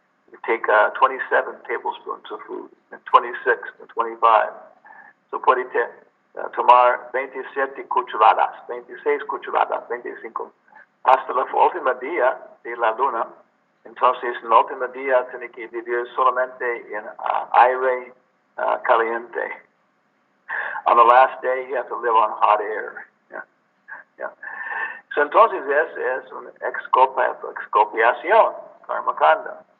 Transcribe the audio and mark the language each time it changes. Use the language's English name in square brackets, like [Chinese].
[English] You take 27 tablespoons of food, and 26, and 25. [Spanish] So puede tomar 27 cucharadas, 26 cucharadas, 25. Hasta la última día de la luna. Entonces, en el último día, tiene que vivir solamente en aire caliente. [English] On the last day, you have to live on hot air. Yeah. [Spanish] So entonces es una excopiación, karma kanda.